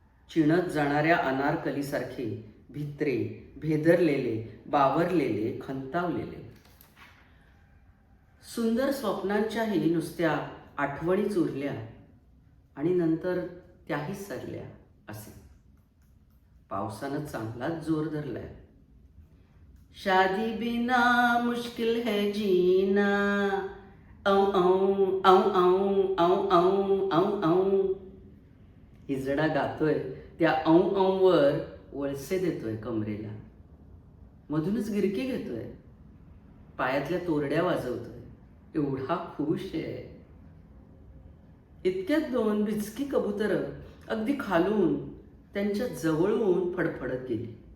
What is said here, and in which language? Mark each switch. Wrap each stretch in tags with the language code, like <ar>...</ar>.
<mr>चिणत जाणाऱ्या अनारकलीसारखे भित्रे, भेदरलेले, बावरलेले, खंतावलेले. सुंदर स्वप्नांच्याही नुसत्या आठवणीच उरल्या आणि नंतर त्याही सरल्या असे. पावसानं चांगलाच जोर धरलाय.</mr> <hi>शादी बिना मुश्किल है जीना, औ औ औ औ औ औ औ औ.</hi> <mr>हिजडा गातोय त्या औ औवर वळसे देतोय कमरेला. मधूनच गिरकी घेतोय, पायातल्या तोरड्या वाजवतोय. एवढा खुश आहे. इतक्यात 2 बिचकी कबुतरं अगदी खालून त्यांच्या जवळून फडफडत गेली.</mr>